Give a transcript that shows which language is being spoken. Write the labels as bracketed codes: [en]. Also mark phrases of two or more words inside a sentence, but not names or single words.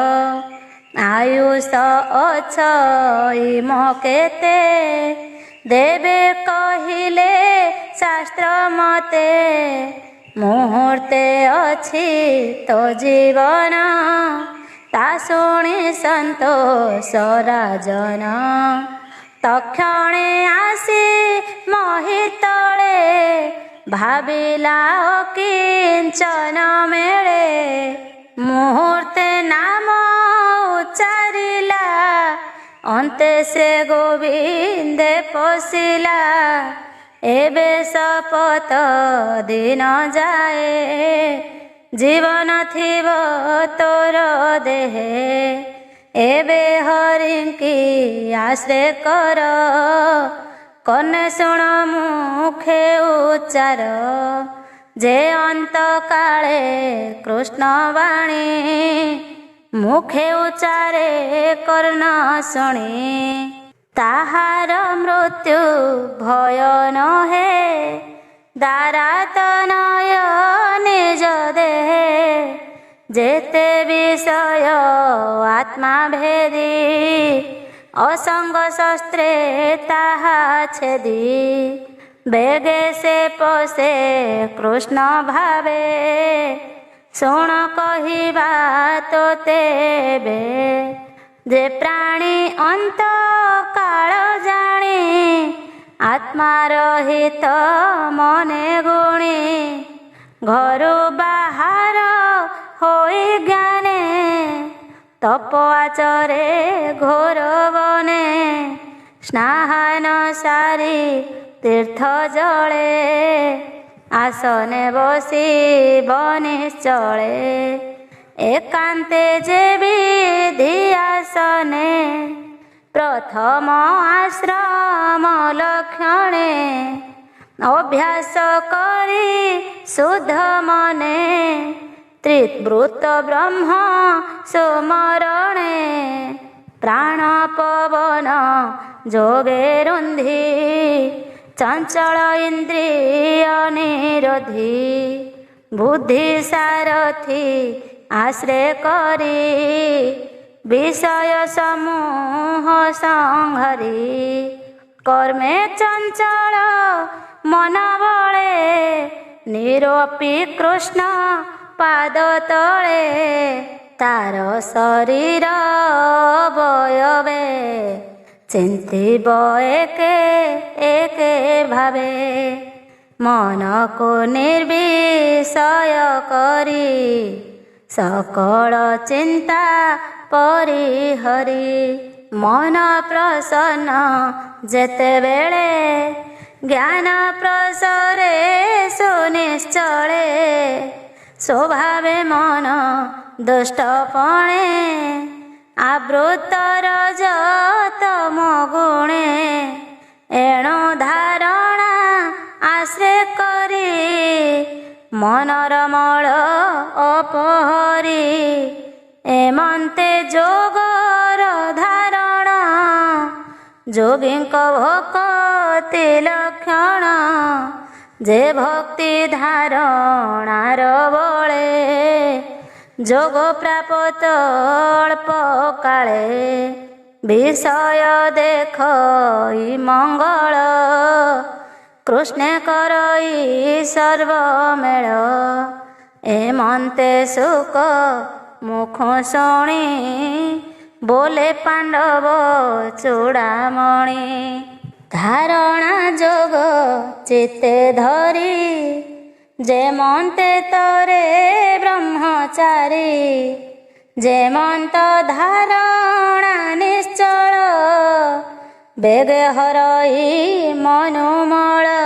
[or] ଆୟୁଷ ଅଛଇ ମକେତେ ଦେବେ କହିଲେ ଶାସ୍ତ୍ର ମତେ ମୁହୂର୍ତେ ଅଛି ତୋ ଜୀବନ ତା ଶୁଣୀ ସନ୍ତୋଷ ରାଜନ ତକ୍ଷଣେ ଆସୀ ମହିତଳେ ଭାବିଲା କିଞ୍ଚନ ମେଲେ ମୁହୂର୍ତେ ନାମ ଉଚ୍ଚାରିଲା ଅନ୍ତେ ସେ ଗୋବିନ୍ଦେ ପଶିଲା ଏବେ ଶପଥ ଦିନ ଯାଏ ଜୀବନ ଥିବ ତୋର ଦେହେ ଏବେ ହରିଙ୍କୀ ଆଶ୍ରୟ କର କନେ ଶୁଣ ମୁଖେ ଉଚ୍ଚାର ଯେ ଅନ୍ତ କାଳେ କୃଷ୍ଣ ବାଣୀ ମୁଖେ ଉଚ୍ଚାରେ କର୍ଣ୍ଣ ଶୁଣୀ ତାହାର ମୃତ୍ୟୁ ଭୟ ନ ହେ ଦାରାତ ନୟ ନିଜ ଦେହେ ଯେତେ ବିଷୟ ଆତ୍ମା ଭେଦୀ ଅସଙ୍ଗ ଶସ୍ତ୍ରେ ତାହା ଛେଦୀ ବେଗେ ସେ ପଶେ କୃଷ୍ଣ ଭାବେ ଶୁଣ କହିବା ତୋ ତେବେ ଯେ ପ୍ରାଣୀ ଅନ୍ତ କାଳ ଜାଣୀ ଆତ୍ମା ରହିତ ମନେ ଗୁଣୀ ଘରୁ ବାହାର ହୋଇ ଜ୍ଞାନେ ତପ ଆଚରେ ଘୋର ବନେ ସ୍ନାନ ସାରୀ ତୀର୍ଥ ଜଳେ ଆସନେ ବସୀ ବନିଶ୍ଚଳେ ଏକାନ୍ତେ ଯେ ବିଧି ଆସନେ ପ୍ରଥମ ଆଶ୍ରମ ଲକ୍ଷଣେ ଅଭ୍ୟାସ କରୀ ଶୁଦ୍ଧ ମନେ ତ୍ରିବୃତ୍ତ ବ୍ରହ୍ମ ସୁମରଣେ ପ୍ରାଣ ପବନ ଯୋଗେ ରୁନ୍ଧୀ ଚଞ୍ଚଳ ଇନ୍ଦ୍ରିୟ ନିରୋଧୀ ବୁଦ୍ଧି ସାରଥୀ ଆଶ୍ରୟ କରୀ ବିଷୟ ସମୂହ ସଂହରୀ କର୍ମେ ଚଞ୍ଚଳ ମନ ବଳେ ନିରୋପୀ କୃଷ୍ଣ ପାଦ ତଳେ ତାର ଶରୀର ବୟବେ ଚିନ୍ତିବ ଏକେ ଏକେ ଭାବେ ମନ କୋ ନିର୍ବିଷୟ କରୀ ସକଳ ଚିନ୍ତା ପରିହରୀ ମନ ପ୍ରସନ୍ନ ଯେତେ ବେଳେ ଜ୍ଞାନ ପ୍ରସରେ ସୁନିଶ୍ଚଳେ ସ୍ୱଭାବେ ମନ ଦୁଷ୍ଟପଣେ ଆବୃତ ରଜତମ ଗୁଣେ ଏଣୁ ଧାରଣା ଆଶ୍ରୟ କରୀ ମନର ମଳ ଅପହରୀ ଏମନ୍ତେ ଯୋଗର ଧାରଣ ଯୋଗୀଙ୍କ ଭକ୍ତି ଲକ୍ଷଣ ଯେ ଭକ୍ତି ଧାରଣାର ବଳେ ଯୋଗ ପ୍ରାପ୍ତ ଅଳ୍ପ କାଳେ ବିଷୟ ଦେଖଇ ମଙ୍ଗଳ କୃଷ୍ଣେ କରଇ ସର୍ବମେଳ ଏମନ୍ତେ ସୁଖ ମୁଖ ଶୁଣୀ ବୋଲେ ପାଣ୍ଡବ ଚୂଡ଼ାମଣି ଧାରଣା ଯୋଗ ଚିତ୍ତେ ଧରୀ ଯେମନ୍ତେ ତରେ ବ୍ରହ୍ମଚାରୀ ଯେମନ୍ତ ଧାରଣା ନିଶ୍ଚଳ ବେଗେ ହରଇ ମନୁମଳ